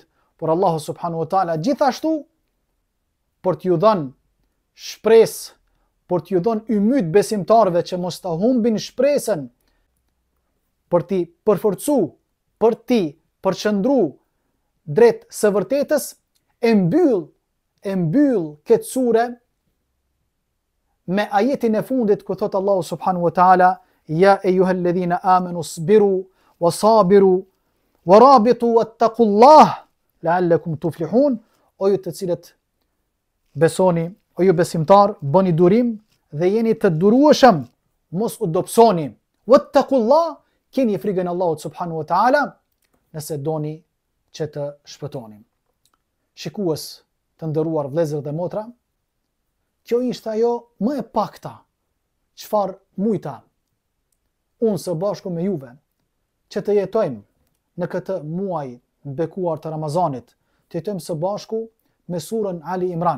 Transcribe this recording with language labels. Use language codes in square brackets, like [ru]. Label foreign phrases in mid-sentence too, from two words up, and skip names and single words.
[sq] Por Allahu [ar] سبحانه وتعالى [sq] gjithashtu për t'ju dhënë shpresë, për t'ju dhënë ymyt besimtarëve që mos ta humbin shpresën, për t'i përforcu, për t'i përqëndru drejt së vërtetës, e mbyll këtë sure me ajetin e fundit ku thot Allahu [ar] سبحانه وتعالى يا أيها الذين آمنوا اصبروا وصابروا ورابطوا واتقوا الله لعلكم تفلحون. [sq] O ju të cilët besoni, o ju besimtar, bëni durim dhe jeni të durueshëm, mos u dobësoni. Wattaqullah, keni frikën Allahut [ar] سبحانه وتعالى [sq] nëse doni që të shpëtoni. Shikues të nderuar vëllezër dhe motra, kjo ishte ajo më e pakta çfarë mujta unë së bashku me juve që të jetojmë në këtë muaj të bekuar të Ramazanit, të jetojmë së bashku me surën Ali Imran.